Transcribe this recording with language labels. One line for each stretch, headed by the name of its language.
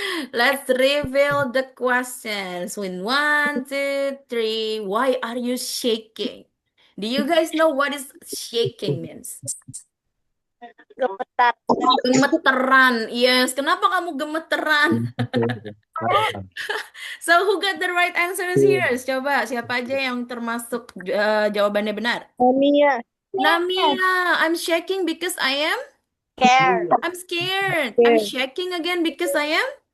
English: Let's reveal the questions. In 1, 2, 3. Why are you shaking? Do you guys know what is shaking means?
Indonesian: Gemetar. Gemeteran.
English: Yes,
Indonesian: kenapa kamu gemeteran?
English: So who got the right answers here?
Indonesian: Coba siapa aja yang termasuk jawabannya benar? Mia.
English: Namia, I'm shaking because I am Care. I'm scared. I'm shaking again because I am.